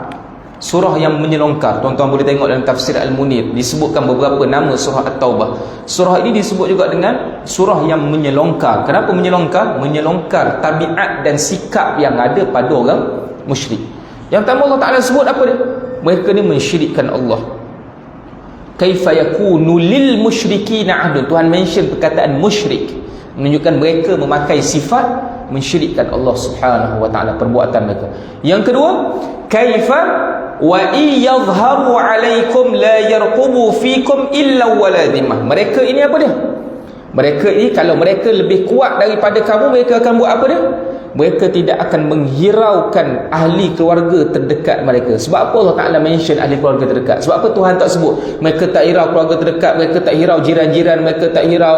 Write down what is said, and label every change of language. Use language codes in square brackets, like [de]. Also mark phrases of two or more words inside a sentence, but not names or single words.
[ms] Surah yang menyelongkar. Tuan-tuan boleh tengok dalam tafsir Al-Munir, disebutkan beberapa nama surah At-Taubah. Surah ini disebut juga dengan surah yang menyelongkar. Kenapa menyelongkar? Menyelongkar tabiat dan sikap yang ada pada orang musyrik. Yang pertama Allah Ta'ala sebut apa dia? Mereka ni mensyirikkan Allah. [ar] كيف يكون للمشركين عهد. [ms] Tuhan mention perkataan musyrik, menunjukkan mereka memakai sifat mensyirikkan Allah [ar] سبحانه وتعالى, [ms] perbuatan mereka. Yang kedua, [ar] كيف وإن يظهروا عليكم لا يرقبوا فيكم إلا ولا ذمة. [ms] Mereka ini apa dia? Mereka ini kalau mereka lebih kuat daripada kamu, mereka akan buat apa dia? Mereka tidak akan menghiraukan ahli keluarga terdekat mereka. Sebab apa Allah Ta'ala mention ahli keluarga terdekat? Sebab apa Tuhan tak sebut mereka tak hirau keluarga terdekat, mereka tak hirau jiran-jiran, mereka tak hirau?